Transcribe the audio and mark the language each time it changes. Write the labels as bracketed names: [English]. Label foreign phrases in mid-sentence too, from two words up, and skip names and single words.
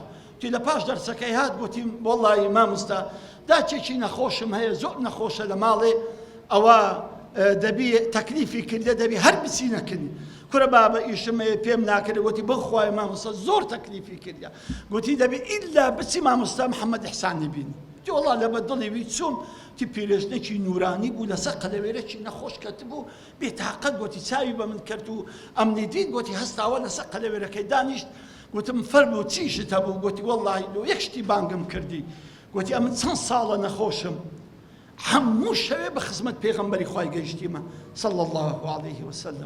[Central Kurdish] تی لە پاش دەرسەکەی هات گوتی وەڵڵی مامۆستا داچێکی نەخۆشم هەیە، زۆر نەخۆشە لە ماڵێ، ئەوە دەبی تەکلیفی کردە دەبی هەر بچی نەکردی. کورە بابە ئیشم پێم ناکرد. گوتی بخوای مامۆستا زۆر تەکلیفی کردە، گوتی دەبی ئیلا بچی مامۆستا محەممەد ئیحسان نبینی. تی وەڵڵا لەبە دڵی وی چوم، تی پیرێژنێکی نورانی بوو لەسەر قەلەوێرەکی نەخۆش کەت بوو، بێتاقەت گوتی چاوی بە من کرد و ئەمنی دیت، گوتی هەستاوە لەسەر قەلەوێرەکەی دانیشت. گوتم فەرموو چیشت هەبوو؟ گوتی وەڵڵاهی لۆ یەک شتی بانگم کردی. گوتی ئەمن چەند ساڵە نەخۆشم، هەموو شەوێ بە خزمەت پێغەمبەری خوای گەیشتیمە [Arabic] صلی الله علیه وسلم.